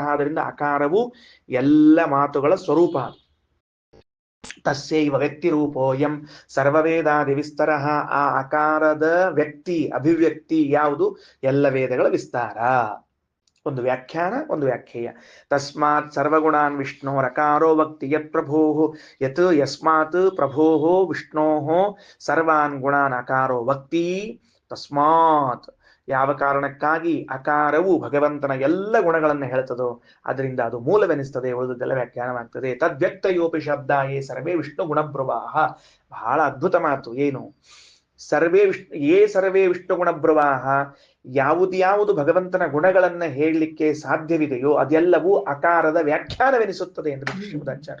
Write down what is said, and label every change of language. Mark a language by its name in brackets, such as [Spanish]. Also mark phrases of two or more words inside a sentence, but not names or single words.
[Kannada] ಅದರಿಂದ ಅಕಾರವು ಎಲ್ಲ ಮಾತುಗಳ ಸ್ವರೂಪ. [Sanskrit] ತಸ್ಯೈವ ವ್ಯಕ್ತಿ ರೂಪೋಯಂ ಸರ್ವವೇದಾದಿ ವಿಸ್ತರ. [Kannada] ಆ ಅಕಾರದ ವ್ಯಕ್ತಿ ಅಭಿವ್ಯಕ್ತಿ ಯಾವುದು? ಎಲ್ಲ ವೇದಗಳ ವಿಸ್ತಾರ. ಒಂದು ವ್ಯಾಖ್ಯಾನ, ಒಂದು ವ್ಯಾಖ್ಯೇಯ. [Sanskrit] ತಸ್ಮಾತ್ ಸರ್ವಗುಣಾನ್ ವಿಷ್ಣೋರಕಾರೋ ವಕ್ತಿ ಯತ್ ಪ್ರಭೋ ಯತ್ ಯಸ್ಮಾತ್ ಪ್ರಭೋ ವಿಷ್ಣೋ ಸರ್ವಾನ್ ಗುಣಾನ್ ಅಕಾರೋ ವಕ್ತಿ. [Kannada] ತಸ್ಮಾತ್ ಯಾವ ಕಾರಣಕ್ಕಾಗಿ ಅಕಾರವು ಭಗವಂತನ ಎಲ್ಲ ಗುಣಗಳನ್ನು ಹೇಳ್ತದೋ ಅದರಿಂದ ಅದು ಮೂಲವೆನಿಸ್ತದೆ, ಉಳಿದದ್ದೆಲ್ಲ ವ್ಯಾಖ್ಯಾನವಾಗ್ತದೆ. [Sanskrit] ತದ್ವ್ಯಕ್ತಯೋಪಿ ಶಬ್ದ ಯೇ ಸರ್ವೇ ವಿಷ್ಣು ಗುಣಬ್ರುವಾಹ. [Kannada] ಬಹಳ ಅದ್ಭುತ ಮಾತು. ಏನು? [Sanskrit] ಸರ್ವೇ ವಿಷ್ಣು ಗುಣಬ್ರುವಾಹ. [Kannada] ಯಾವುದು ಭಗವಂತನ ಗುಣಗಳನ್ನ ಹೇಳಲಿಕ್ಕೆ ಸಾಧ್ಯವಿದೆಯೋ ಅದೆಲ್ಲವೂ ಅಕಾರದ ವ್ಯಾಖ್ಯಾನವೆನಿಸುತ್ತದೆ ಎಂದು ಶ್ರೀಮದಾಚಾರ್ಯ.